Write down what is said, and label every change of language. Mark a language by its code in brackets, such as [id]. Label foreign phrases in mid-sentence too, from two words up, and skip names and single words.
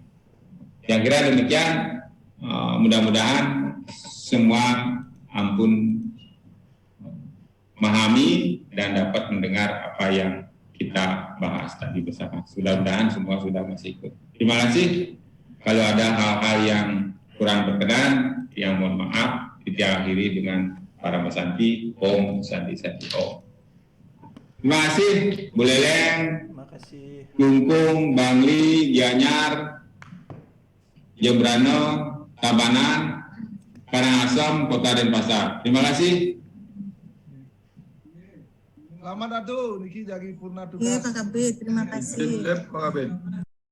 [id] Yang kira demikian, mudah-mudahan semua ampun memahami dan dapat mendengar apa yang kita bahas tadi bersama. Mudah-mudahan semua sudah masih ikut. Terima kasih. Kalau ada hal-hal yang kurang berkenan, yang mohon maaf, kita akhiri dengan para Santi, Om Santi Om. Terima kasih, Bu Leleng, Lungkung, Bangli, Gianyar, Jebrano, Tabanan, Karangasem, Kota Denpasar. Terima kasih. Selamat Datu, [ban] Niki Jagi Purna Tugas. [id] Iya, Pak Kabid, terima kasih. Pak Kabid.